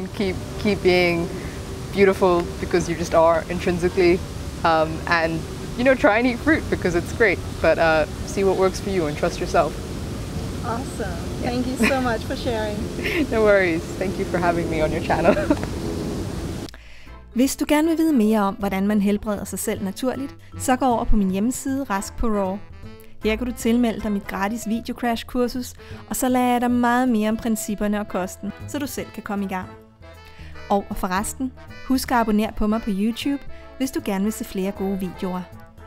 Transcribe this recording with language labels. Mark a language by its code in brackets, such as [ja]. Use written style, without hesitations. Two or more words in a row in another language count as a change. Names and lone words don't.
[en] Keep being beautiful because you just are intrinsically. And try and eat fruit because it's great. But see what works for you and trust yourself. Awesome. Thank you so much for sharing. No worries. Thank you for having me on your channel. [da] Hvis du gerne vil vide mere om, hvordan man helbreder sig selv naturligt, så gå over på min hjemmeside Rask på Raw. Her kan du tilmelde dig mit gratis videocrash-kursus, og så lærer jeg dig meget mere om principperne og kosten, så du selv kan komme i gang. Og forresten, husk at abonnere på mig på YouTube, hvis du gerne vil se flere gode videoer.